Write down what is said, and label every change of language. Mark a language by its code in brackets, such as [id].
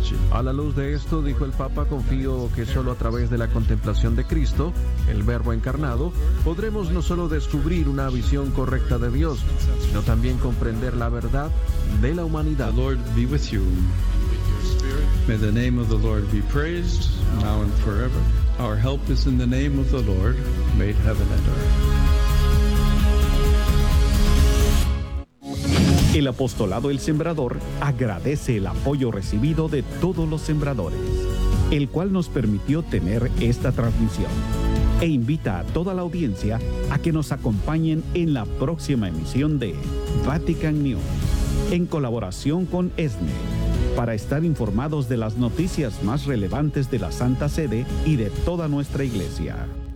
[es] A la luz de esto, dijo el Papa, confío que solo a través de la contemplación de Cristo, el Verbo encarnado, podremos no solo descubrir una visión correcta de Dios, sino también comprender la verdad de la humanidad. [en] The Lord be with you. May the name of the Lord be praised now and forever. Our help is in the name of the Lord, made heaven and earth. [es] El apostolado El Sembrador agradece el apoyo recibido de todos los sembradores, el cual nos permitió tener esta transmisión. E invita a toda la audiencia a que nos acompañen en la próxima emisión de Vatican News, en colaboración con ESNE, para estar informados de las noticias más relevantes de la Santa Sede y de toda nuestra Iglesia.